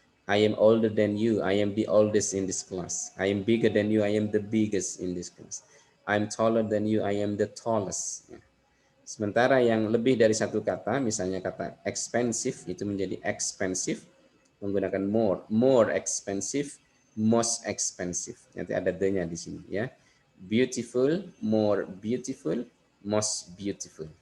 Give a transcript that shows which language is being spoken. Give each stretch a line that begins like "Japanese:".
English: I am older than you, I am the oldest in this class. I am bigger than you, I am the biggest in this class. I am taller than you, I am the tallest.
Indonesian: Sementara yang lebih dari satu kata, misalnya kata expensive itu menjadi expensive, menggunakan more expensive, most expensive. Nanti ada the-nya di sini ya.
English: Beautiful, more beautiful, most beautiful.